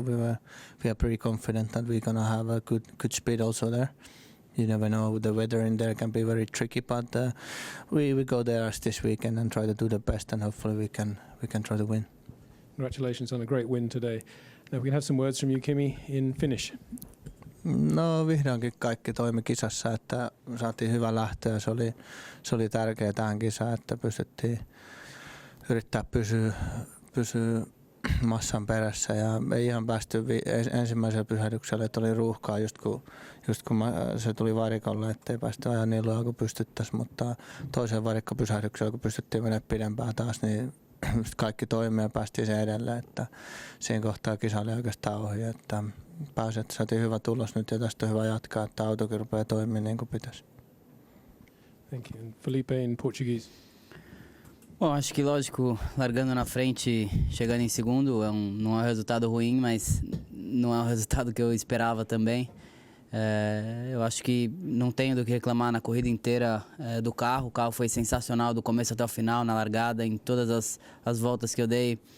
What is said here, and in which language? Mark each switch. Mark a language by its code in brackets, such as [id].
[en] We are pretty confident that we're gonna have a good speed also there. You never know, the weather in there can be very tricky, but we go there as this weekend and try to do the best, and hopefully we can try to win. Congratulations on a great win today. Now we can have some words from you, Kimi, in Finnish. [fi] No, vihdoinkin kaikki toimi kisassa, että saatiin hyvä lähtö ja se oli tärkeää tähän kisaan, että pystyttiin yrittää pysyä massan perässä ja ei ihan päästy ensimmäisellä pysähdyksellä, että oli ruuhkaa just kun se tuli varikolle, ettei päästy ajan niin lujaa kuin pystyttäisiin, mutta toiseen varikkopysähdyksellä kun pystyttiin mennä pidempään taas, niin kaikki toimi ja päästiin sen edelleen, että siinä kohtaa kisa oli oikeastaan ohi, että saatiin hyvä tulos nyt ja tästä on hyvä jatkaa, että autokin rupeaa toimimaan niin kuin pitäisi. [en] Thank you. And Felipe in Portuguese. [pt] Bom, acho que lógico, largando na frente, chegando em segundo, não é um resultado ruim, mas não é um resultado que eu esperava também. Eu acho que não tenho do que reclamar na corrida inteira do carro. O carro foi sensacional do começo até o final, na largada, em todas as voltas que eu dei.